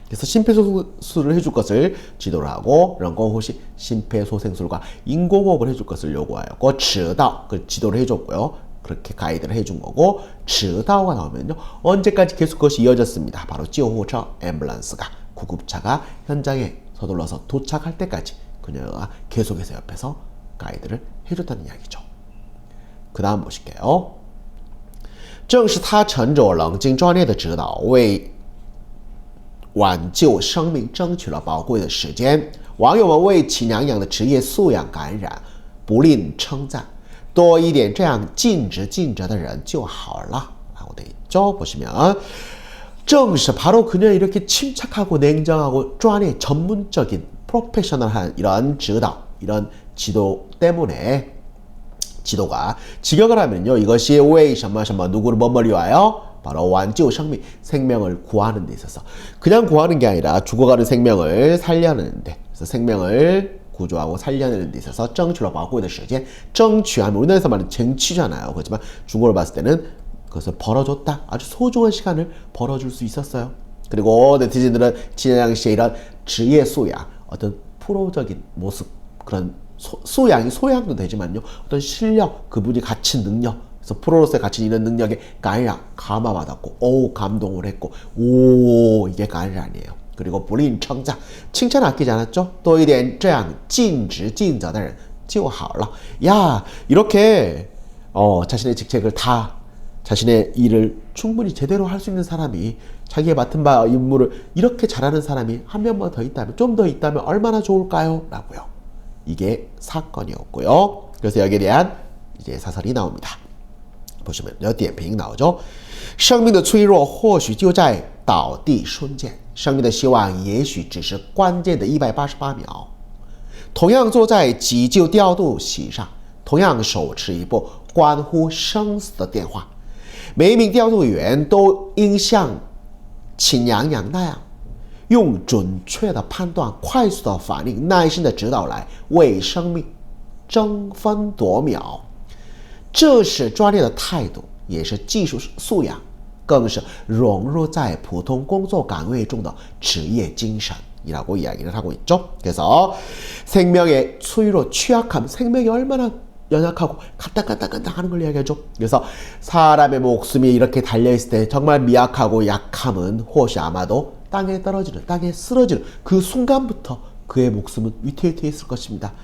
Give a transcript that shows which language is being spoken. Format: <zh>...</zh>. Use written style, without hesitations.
<ko>그래서 심폐소생술을 해줄 것을 지도를 하고, 人工呼吸, 심폐소생술과 인공호흡을 해줄 것을 요구하였고, 指导, 그 지도를 해줬고요. 그렇게 가이드를 해준 거고, 指导가 나오면요, 언제까지 계속 그것이 이어졌습니다. 바로 救护车, 앰뷸런스가, 구급차가 현장에 서둘러서 도착할 때까지 그녀가 계속해서 옆에서 가이드를 해줬다는 이야기죠. 그 다음 보실게요.</ko> <zh>正是他沉着冷静专业的指导为挽救生命争取了宝贵的时间。网友们为秦阳阳的职业素养感染，不吝称赞，多一点这样尽职尽责的人就好了。</zh> <ko>라고 돼 있죠. 보시면 正是 바로 그녀 이렇게 침착하고 냉정하고 专业 전문적인 프로페셔널한 이런指导, 이런 지도 때문에 지도가 직역을 하면요, 이것이 왜 누구를 뭐뭐 위하여? 바로 완지오 생명, 생명을 구하는 데 있어서, 그냥 구하는 게 아니라 죽어가는 생명을 살려내는데, 그래서 생명을 구조하고 살려내는 데 있어서</ko> <zh>争取了宝贵的时间,</zh> <ko>争取하면 우리나라에서 말하는 쟁취잖아요. 그렇지만 중국어로 봤을 때는 그것을 벌어줬다. 아주 소중한 시간을 벌어줄 수 있었어요. 그리고 네티즌들은 진양 씨의 이런职业 素养, 어떤 프로적인 모습, 그런 소양도 되지만요. 어떤 실력, 그분이 갖춘 능력, 그래서 프로로서의 갖춘 이런 능력에 감화받았고, 감동을 했고, 이게 간란이에요. 그리고</ko> <zh>不吝称赞,</zh> <ko>칭찬 아끼지 않았죠?</ko> <zh>多一点这样尽职尽责的人就好了.</zh> <ko>야, 이렇게 자신의 직책을 다, 자신의 일을 충분히 제대로 할 수 있는 사람이, 자기의 맡은 바 임무를 이렇게 잘하는 사람이 한 명만 더 있다면, 좀 더 있다면 얼마나 좋을까요? 라고요. 이게 사건이었고요. 그래서 여기에 대한 이제 사설이 나옵니다. 보시면요, 点评 나오죠.</ko> <zh>生命的脆弱或许就在倒地瞬间，生命的希望也许只是关键的188秒。同样坐在急救调度席上，同样手持一部关乎生死的电话，每一名调度员都应像秦娘娘那样，用准确的判断、快速的反应、耐心的指导来为生命争分夺秒。这是专业的态度，也是技术素养，更是融入在普通工作岗位中的职业精神</zh> <ko>이라고 이야기를 하고 있죠. 그래서 생명의脆弱, 취약함, 생명이 얼마나 연약하고 간다 하는 걸 이야기하죠. 그래서 사람의 목숨이 이렇게 달려있을 때 정말 미약하고 약함은 혹시 아마도 땅에 떨어지는, 땅에 쓰러지는 그 순간부터 그의 목숨은 위태위태해 있을 것입니다.</ko>